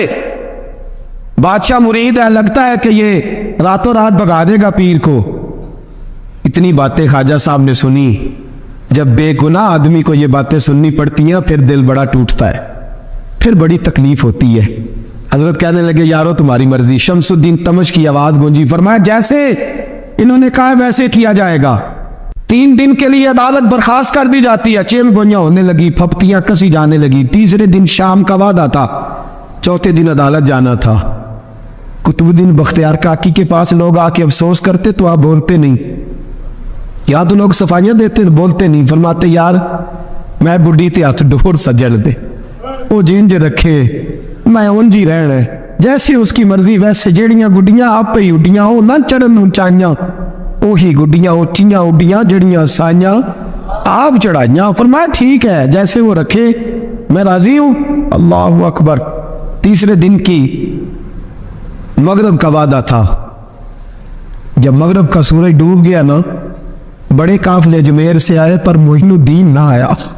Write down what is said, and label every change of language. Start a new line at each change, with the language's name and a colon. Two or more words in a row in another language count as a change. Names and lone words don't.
Urdu: بادشاہ مرید ہے، لگتا ہے کہ یہ راتوں رات بھگا دے گا پیر کو. اتنی باتیں خواجہ صاحب نے سنیں۔ جب بے گناہ آدمی کو یہ باتیں سننی پڑتی ہیں پھر دل بڑا ٹوٹتا ہے، پھر بڑی تکلیف ہوتی ہے. حضرت کہنے لگے یارو تمہاری مرضی. شمس الدین التمش کی آواز گونجی، فرمایا جیسے انہوں نے کہا ویسے کیا جائے گا. 3 دن کے لیے عدالت برخاست کر دی جاتی ہے. چین گوئیاں ہونے لگی, پھپتیاں کسی جانے لگی. تیسرے دن شام کا وعدہ تھا, چوتھے دن عدالت جانا تھا. قطب الدین بختیار کاکی کے پاس لوگ آ کے افسوس کرتے تو آپ بولتے نہیں. یا تو لوگ صفائیاں دیتے بولتے نہیں.
Punjabi: فرماتے یار میں بڈھی تے ہاتھ ڈور سجن دے, وہ جینج رکھے میں اونج ہی رہنا ہے, جیسے اس کی مرضی ویسے. جیڑیاں گڈیاں آپ پہ اڈیاں وہ نہ چڑھن اونچائیاں, وہی گڈیاں اونچیاں اڈیاں جڑیاں سائیاں آپ چڑھائیاں.
Urdu: فرمایا ٹھیک ہے جیسے وہ رکھے میں راضی ہوں.
Arabic: اللہ اکبر.
Urdu: تیسرے دن کی مغرب کا وعدہ تھا. جب مغرب کا سورج ڈوب گیا نا, بڑے قافلے اجمیر سے آئے پر معین الدین نہ آیا.